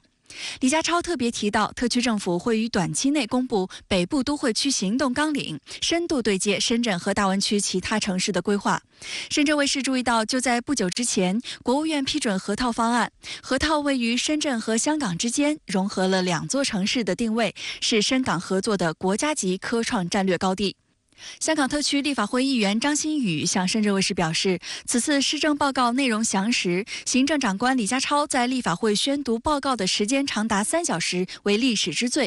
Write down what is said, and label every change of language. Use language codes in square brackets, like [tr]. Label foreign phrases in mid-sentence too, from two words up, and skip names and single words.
[zh] 李家超特別提到，特區政府會於短期內公布北部都會區行動綱領，深度對接深圳和大灣區其他城市的規劃。深圳衛視注意到，就在不久之前，國務院批准河套方案。河套位於深圳和香港之間，融合了2座城市的定位，是深港合作的國家級科創戰略高地。香港特区立法会议员张欣宇向深圳卫视表示，此次施政报告内容详实，行政长官李家超在立法会宣读报告的时间长达3小时，为历史之最。